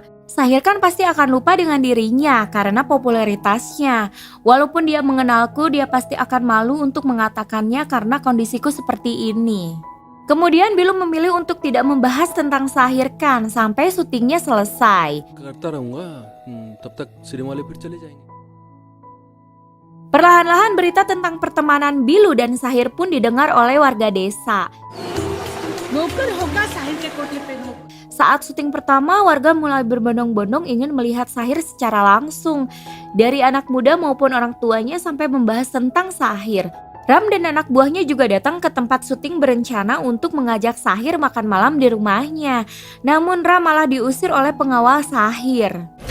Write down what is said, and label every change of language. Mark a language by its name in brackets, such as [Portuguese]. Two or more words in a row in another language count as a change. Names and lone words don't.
[Indonesian] Shahir Khan pasti akan lupa dengan dirinya karena popularitasnya. Walaupun dia mengenalku, dia pasti akan malu untuk mengatakannya karena kondisiku seperti ini. Kemudian Bilu memilih untuk tidak membahas tentang Shahir Khan sampai syutingnya selesai. [Hindi] करता रहूंगा तब तक सिनेमा वाले फिर चले जाएंगे. [Indonesian] Perlahan-lahan berita tentang pertemanan Bilu dan Shahir pun didengar oleh warga desa. [Hindi] नौकर होगा साहिल के कोठे पे नौकर. [Indonesian] Saat syuting pertama, warga mulai berbondong-bondong ingin melihat Shahir secara langsung. Dari anak muda maupun orang tuanya sampai membahas tentang Shahir. Ram dan anak buahnya juga datang ke tempat syuting berencana untuk mengajak Shahir makan malam di rumahnya. Namun Ram malah diusir oleh pengawal Shahir.